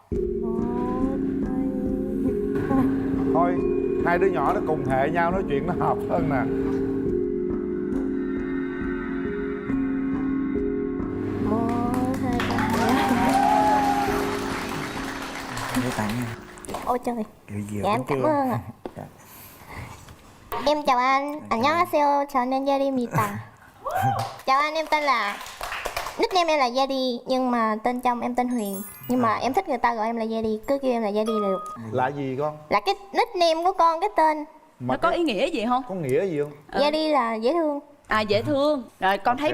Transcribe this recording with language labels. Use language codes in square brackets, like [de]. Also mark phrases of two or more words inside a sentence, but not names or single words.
[vi] Thôi, hai đứa nhỏ nó cùng hệ nhau nói chuyện nó hợp hơn nè. Để tặng nha. Ôi trời. Kiểu dừa Dạ em bánh cảm tre. ơn ạ. Em chào anh, [ko] 안녕하세요. 저는 예리입니다. [vi] Chào anh, em tên là, nickname em là Yedi, nhưng mà tên trong em tên Huyền. Nhưng mà em thích người ta gọi em là Yedi, cứ kêu em là Yedi là được. Là gì con? Là cái nickname của con, cái tên. Mà Nó có ý nghĩa gì không? có nghĩa gì không? Yedi là dễ thương. À, dễ thương. Rồi con thấy